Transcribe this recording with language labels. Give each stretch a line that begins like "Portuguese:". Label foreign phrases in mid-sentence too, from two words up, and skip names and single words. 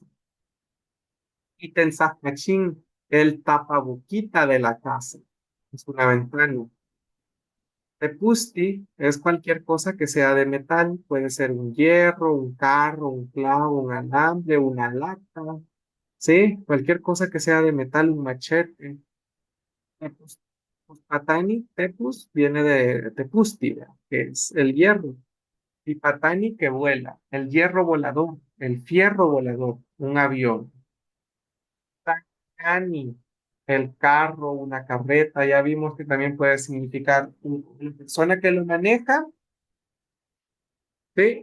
Spanish: Y Tensajcachín, el tapaboquita de la casa, es una ventana. Tepusti es cualquier cosa que sea de metal, puede ser un hierro, un carro, un clavo, un alambre, una lata, ¿sí? Cualquier cosa que sea de metal, un machete.
Pipil: Tepus, patani, tepus,
Spanish: viene de tepusti, ¿verdad? Que es el hierro. Y patani que vuela, el hierro volador, el fierro volador, un avión. Tacani, el carro, una carreta, ya vimos que también puede significar una persona que lo maneja, ¿sí?